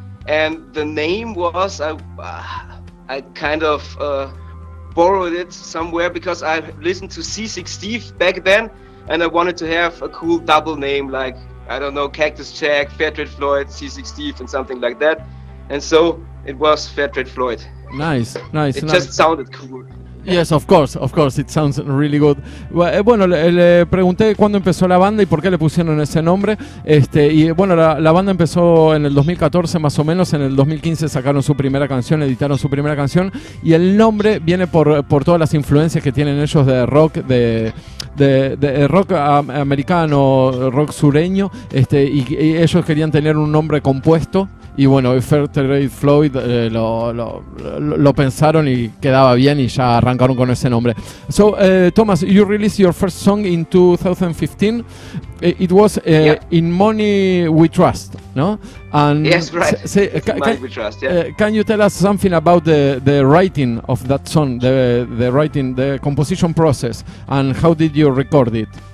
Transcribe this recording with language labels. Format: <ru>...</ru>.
<en>And the name was I kind of borrowed it somewhere because I listened to C6 Steve back then, and I wanted to have a cool double name like, I don't know, Cactus Jack, Fairtrade Floyd, C6 Steve, and something like that. And so it was Fairtrade Floyd. Nice. It just sounded cool. Yes, of course, it sounds really good.</en> <es>Bueno, le pregunté cuándo empezó la banda y por qué le pusieron ese nombre. Y bueno, la banda empezó en el 2014 más o menos. En el 2015 sacaron su primera canción, editaron su primera canción, y el nombre viene por todas las influencias que tienen ellos de rock, de rock americano, rock sureño, y ellos querían tener un nombre compuesto. Y bueno, Fairtrade Floyd lo pensaron y quedaba bien, y ya arrancaron con ese nombre.</es> <en>So, Thomas, you released your first song in 2015. It was In Money We Trust, no? And yes, right. Money We Trust, yeah. Can you tell us something about the writing of that song, the writing, the composition process, and how did you record it?</en>